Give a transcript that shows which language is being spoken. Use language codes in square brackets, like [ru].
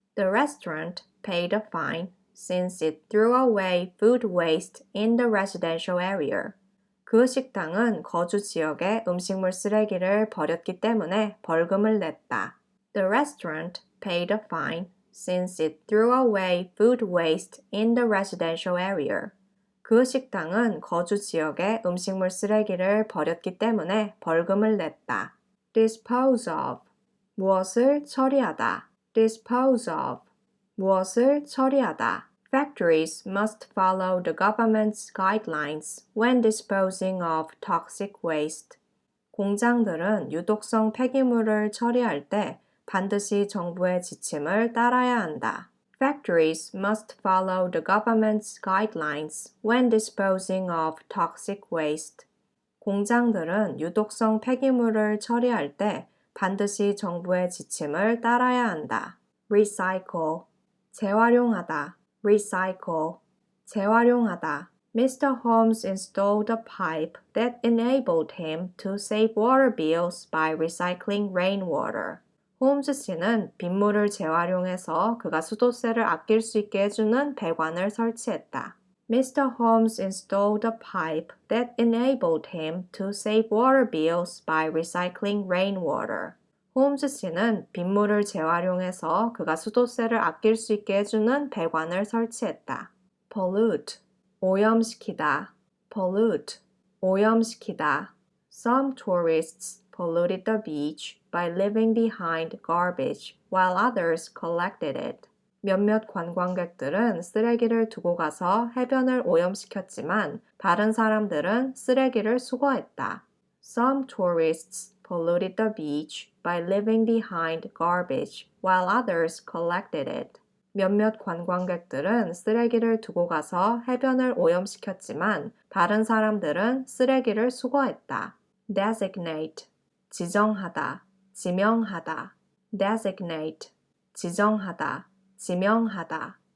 [en] The restaurant paid a fine since it threw away food waste in the residential area. [ko] 그 식당은 거주 지역에 음식물 쓰레기를 버렸기 때문에 벌금을 냈다. [en] The restaurant paid a fine since it threw away food waste in the residential area. [ko] 그 식당은 거주 지역에 음식물 쓰레기를 버렸기 때문에 벌금을 냈다. [en] Dispose of. [ko] 무엇을 처리하다. [en] Dispose of. [ko] 무엇을 처리하다. [en] Factories must follow the government's guidelines when disposing of toxic waste. [ko] 공장들은 유독성 폐기물을 처리할 때 반드시 정부의 지침을 따라야 한다. [en] Factories must follow the government's guidelines when disposing of toxic waste. [ko] 공장들은 유독성 폐기물을 처리할 때 반드시 정부의 지침을 따라야 한다. [en] Recycle, 재활용하다. Recycle, 재활용하다. Mr. Holmes installed a pipe that enabled him to save water bills by recycling rainwater. [ko] 홈즈 씨는 빗물을 재활용해서 그가 수도세를 아낄 수 있게 해주는 배관을 설치했다. [en] Mr. Holmes installed a pipe that enabled him to save water bills by recycling rainwater. [ko] 홈즈 씨는 빗물을 재활용해서 그가 수도세를 아낄 수 있게 해주는 배관을 설치했다. [en] Pollute, 오염시키다. Pollute, 오염시키다. Some tourists polluted the beach by leaving behind garbage while others collected it. [ko] 몇몇 관광객들은 쓰레기를 두고 가서 해변을 오염시켰지만 다른 사람들은 쓰레기를 수거했다. [en] Some tourists polluted the beach by leaving behind garbage while others collected it. [ko] 몇몇 관광객들은 쓰레기를 두고 가서 해변을 오염시켰지만 다른 사람들은 쓰레기를 수거했다. designate, 지정하다, 지명하다. designate, 지정하다, 지명하다.